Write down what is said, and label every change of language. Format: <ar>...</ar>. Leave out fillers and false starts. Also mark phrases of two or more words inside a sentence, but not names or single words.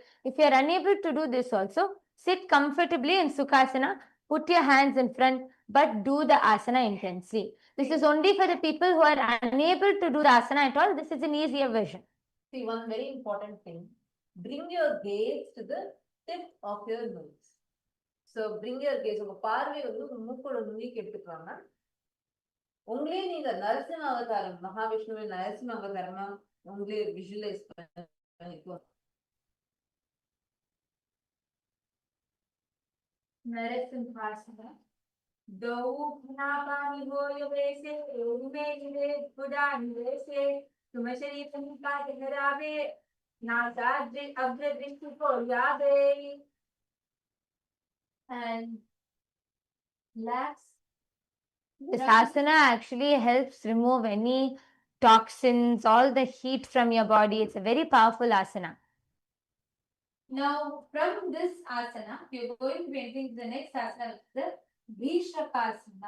<en>If you are unable to do this also, sit comfortably in Sukhasana, put your hands in front, but do the asana intensely. This is only for the people who are unable to do the asana at all. This is an easier version. See, one very important thing. Bring your gaze to the tip of your nose. So, bring your gaze.</en> <ta>உங்க பார்வை வந்து மூக்கோட நுனிக்கு எடுத்துக்கலாங்க. உங்களே நீங்க நரசிம்ம அவதாரம், மகாவிஷ்ணுவின் நரசிம்ம அவதாரமா உங்களே விஷுவலைஸ் பண்ணிக்கோ.</ta> <en>Narasimhasana. Dau bhnapani voyavese, ume jive budanivese, tumashari panika tinarave, nasadri abradrishtu koryave. And relax. This asana actually helps remove any toxins, all the heat from your body. It's a very powerful asana. Now, from this asana, we are going to be entering the next asana, the Vishakasana.</en>